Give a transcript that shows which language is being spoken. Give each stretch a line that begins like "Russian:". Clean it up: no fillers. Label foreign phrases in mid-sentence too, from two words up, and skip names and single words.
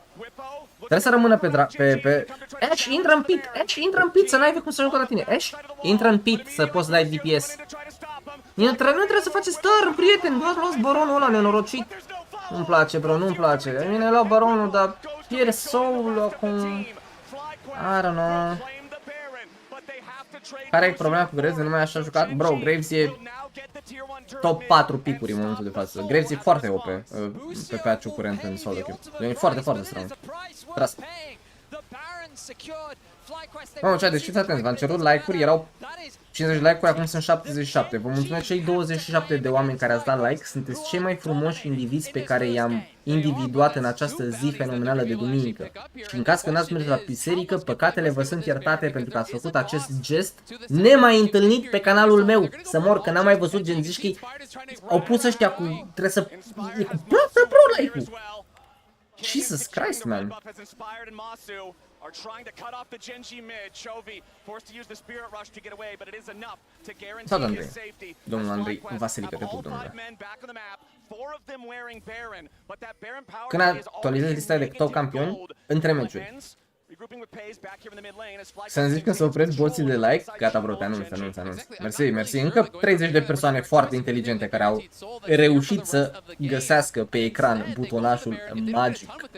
Romanian: Trebuie să rămână pe... Ash, intră în pit! Ash, intră în pit, să n-ai cum să joc la tine! Ash, intră în pit, să poți dai DPS. Nu trebuie să faceți turn, prieteni! Luați baronul ăla nenorocit! Nu-mi place, bro, nu-mi place. Mine luau baronul, dar pierde soul acum.
English: I don't know.
Romanian: Care e problema cu Graves? Nu mai așa jucat? Bro, Graves e top 4 picuri în momentul de față. Graves e foarte OP pe patch-ul curent în
English: solo queue.
Romanian: E foarte, foarte strong. Tras. Mamă, ce deci fiți atenți, v-am cerut like-uri, erau 50 like-uri, acum sunt 77. Vă mulțumesc cei 27 de oameni care ați dat like, sunteți cei mai frumoși indivizi pe care i-am individuat în această zi fenomenală de duminică. Și în caz că n-ați mers la biserică, păcatele vă sunt iertate pentru că ați făcut acest gest nemai întâlnit pe canalul meu. Să mor, că n-am mai văzut genziștii, au pus ăștia cu... trebuie să... e cu plată, bro, like-ul.
English: Jesus Christ, man. Are trying to cut off the GENG mid. Chovy forced to use the spirit rush to get away, but it is enough to guarantee his safety.
Romanian: Domnul Andrei, Vasilică, te pup, domnule. Când actualizezi lista de top campioni, între meciuri. Să-mi zici că să opresc boții de like? Gata, bro, te anunț. Mersi, mersi. Încă 30 de persoane foarte inteligente care au reușit să găsească pe ecran butonașul magic.